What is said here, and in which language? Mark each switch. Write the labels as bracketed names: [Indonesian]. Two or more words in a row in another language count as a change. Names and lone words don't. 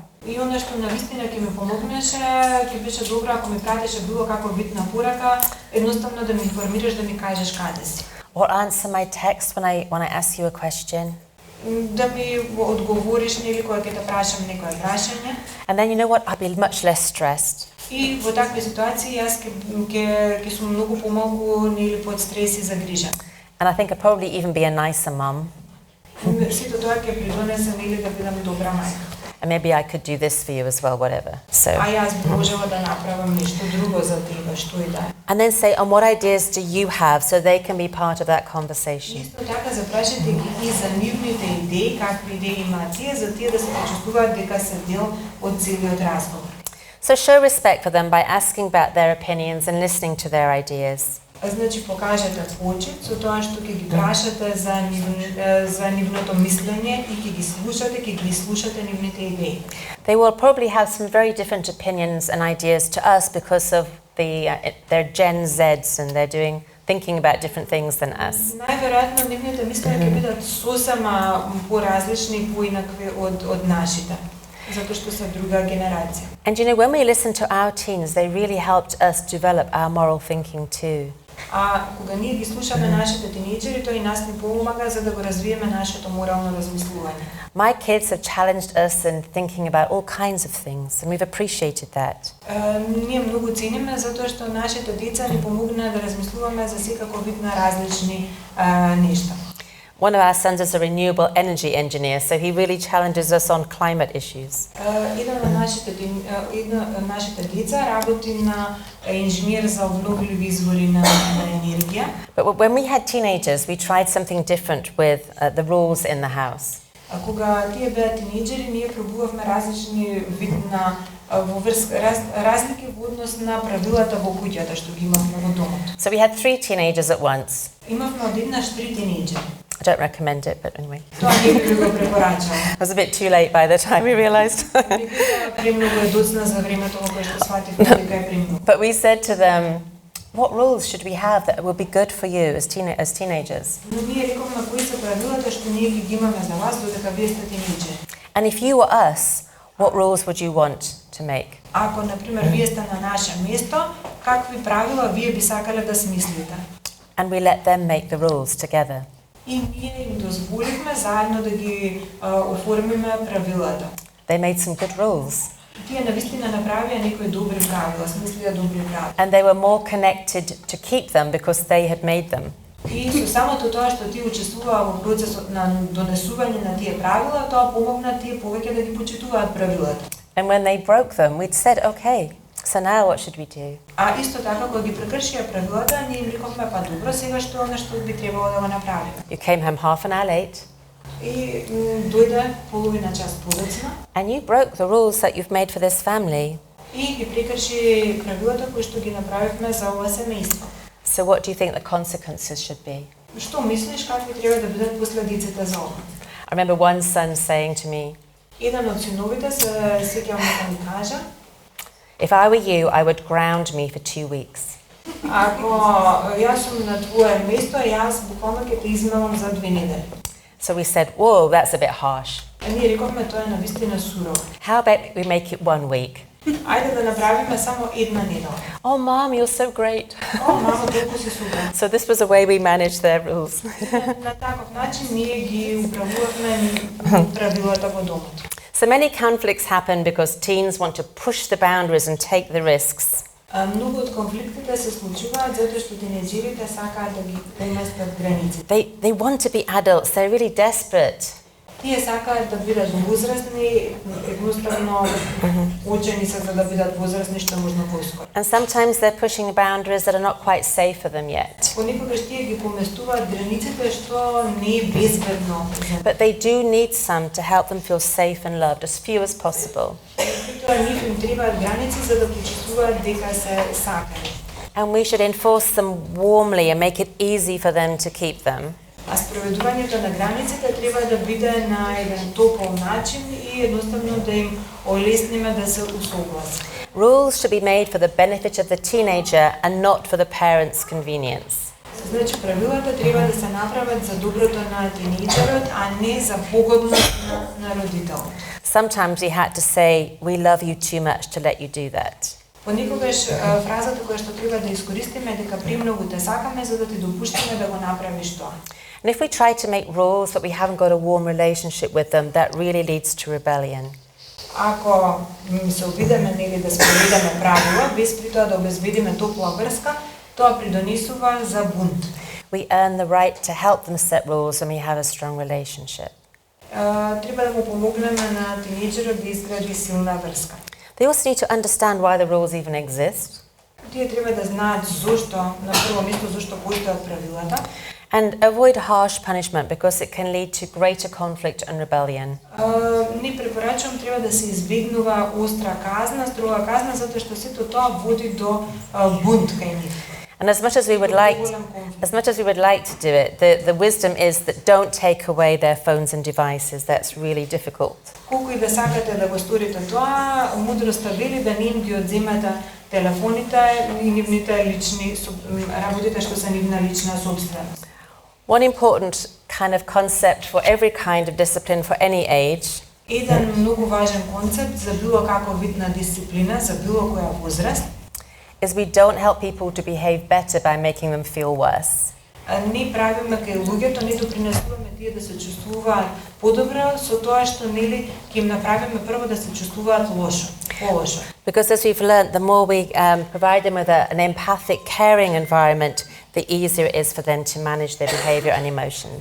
[Macedonian] И оно што навистина ќе ми помогнеше, ќе беше добро ако ми пратеше било каква битна порака, едноставно да ми информираш, да ми кажеш каде си. [English] Or answer my text when I ask you a question. [Macedonian] Да ми одговориш нели кога ќе те прашам некое прашање. [English] And then you know what? I'd be much less stressed. [Macedonian] И во такви ситуации јас ќе сум многу помалку нели под стрес и загрижен. [English] And I think I'd probably even be a nicer mum. [Macedonian] Сето тоа ќе придонесе нели да бидам добра мајка. [English] And maybe I could do this for you as well, whatever. So. [Macedonian] А јас би можела да направам нешто друго за тебе, што и да е. [English] And then say, and what ideas do you have so they can be part of that conversation? [Macedonian] Исто така запрашете ги и за нивните идеи, какви идеи имаат тие, за тие да се почувствуваат дека се дел од целиот разговор. [English] So show respect for them by asking about their opinions and listening to their ideas. [Macedonian] Значи покажете почит со тоа што ќе ги прашате за нивното мислење и ќе ги слушате нивните идеи. [English] They will probably have some very different opinions and ideas to us because of their Gen Zs and they're thinking about different things than us. [Macedonian] Најверојатно нивните мислења ќе бидат сосема поразлични и поинакви од нашите, затоа што се друга генерација. [English] And you know, when we listen to our teens, they really helped us develop our moral thinking too. [Macedonian] А кога ние ги слушаме нашите тинејџери, тоа и нас ни помага за да го развиеме нашето морално размислување. [English] My kids have challenged us in thinking about all kinds of things, and we've appreciated that. [Macedonian] Ние многу цениме затоа што нашите деца ни помогнаа да размислуваме за секако вид на различни нешта. [English] One of our sons is a renewable energy engineer, so he really challenges us on climate issues. [Macedonian] Еден од нашите деца работи на инженер за обновливи извори на енергија. [English] But when we had teenagers, we tried something different with the rules in the house. [Macedonian] А кога тие беа тинејџери, ние пробувавме различни вид на разлики во однос на правилата во куќата што ги имавме во домот. [English] So we had 3 teenagers at once. [Macedonian] Имавме одеднаш 3 тинејџери. [English] I don't recommend it, but anyway. [Macedonian] Тоа не би го препорачала. [English] It was a bit too late by the time we realized. [Macedonian] Премногу е доцна за времето во кое што свативме дека е премногу. [English] But we said to them, what rules should we have that will be good for you as teenagers? [Macedonian] Но ние рековме кои се правилата што ние ги имаме за вас додека вие сте тинејџери. [English] And if you were us, what rules would you want to make? [Macedonian] Ако на пример вие сте на наше место, какви правила вие би сакале да смислите? [English] And we let them make the rules together. [Macedonian] И ние им дозволивме заедно да ги оформиме правилата. [English] They made some good rules. [Macedonian] Тие навистина направија некои добри правила, смислија добри правила. [English] And they were more connected to keep them because they had made them. [Macedonian] И со самото тоа што ти учествуваа во процесот на донесување на тие правила, тоа помогна тие повеќе да ги почитуваат правилата. [English] And when they broke them, we'd said, okay, So now what should we do? [Macedonian] А исто така кога ги прекршија правилата, ние им рековме па добро, сега што она што би требало да го направиме. [English] You came home half an hour late. [Macedonian] И дојде половина час подоцна. [English] And you broke the rules that you've made for this family. [Macedonian] И ги прекрши правилата кои што ги направивме за ова семејство. [English] So what do you think the consequences should be? [Macedonian] Што мислиш какви треба да бидат последиците за ова? [English] I remember one son saying to me, [Macedonian] Еден од синовите се сеќавам да ми кажа, [English] if I were you, I would ground me for 2 weeks. [Macedonian] ако јас сум на твое место, јас буквално ќе те измевам за 2 недели. [English] So we said, whoa, that's a bit harsh. [Macedonian] А ние рековме тоа е навистина сурово. [English] How about we make it 1 week? [Macedonian] Ајде да направиме само една недела. [English] Oh, Mom, you're so great. [Macedonian] О, мамо, толку си супер. [English] So this was the way we managed their rules. [Macedonian] На таков начин ние ги управувавме правилата во домот. [English] So many conflicts happen because teens want to push the boundaries and take the risks. [Macedonian] Многу од конфликтите се случуваат затоа што тинејџерите сакаат да ги преместат границите. [English] They want to be adults, they're really desperate. [Macedonian] Тие сакаат да бидат возрастни, едноставно очени се за да бидат возрастни што можно поскоро. [English] And sometimes they're pushing boundaries that are not quite safe for them yet. [Macedonian] Понекогаш тие ги поместуваат границите што не е безбедно. [English] But they do need some to help them feel safe and loved, as few as possible. [Macedonian] Тоа нив им требаат граници за да почувствуваат дека се сакани. [English] And we should enforce them warmly and make it easy for them to keep them. [Macedonian] А спроведувањето на границите треба да биде на еден топол начин и едноставно да им олесниме да се усогласат. [English] Rules should be made for the benefit of the teenager and not for the parents' convenience. [Macedonian] Значи правилата треба да се направат за доброто на тинејџерот, а не за погодност на родителот. [English] Sometimes we had to say, we love you too much to let you do that. [Macedonian] Понекогаш фразата која што треба да искористиме дека премногу те сакаме за да ти допуштиме да го направиш тоа. [English] And if we try to make rules but we haven't got a warm relationship with them, that really leads to rebellion. [Macedonian] Ако се обидеме нели да спроведеме правила без при тоа да обезбедиме топла врска, тоа придонесува за бунт. [English] We earn the right to help them set rules when we have a strong relationship. [Macedonian] Треба да му помогнеме на тинејџерот да изгради силна врска. [English] They also need to understand why the rules even exist. [Macedonian] Тие треба да знаат зошто, на прво место зошто постојат правилата. [English] And avoid harsh punishment because it can lead to greater conflict and rebellion. [Macedonian] Не препорачувам треба да се избегнува остра казна, строга казна, затоа што сето тоа води до бунт кај нив. [English] And as much as we would like to do it, the wisdom is that don't take away their phones and devices. That's really difficult. [Macedonian] Колку и да сакате да го сторите тоа, мудроста вели да не им ги одземате телефоните и нивните лични работите што се нивна лична собственост. [English] One important kind of concept for every kind of discipline for any age [Macedonian] Еден многу важен концепт за било каков вид на дисциплина, за било која возраст, [English] is we don't help people to behave better by making them feel worse. [Macedonian] Не правиме кај луѓето, не допринесуваме тие да се чувствуваат подобро со тоа што нели ќе им направиме прво да се чувствуваат лошо, полошо. [English] Because as we've learned, the more we provide them with an empathic, caring environment, the easier it is for them to manage their behavior and emotions.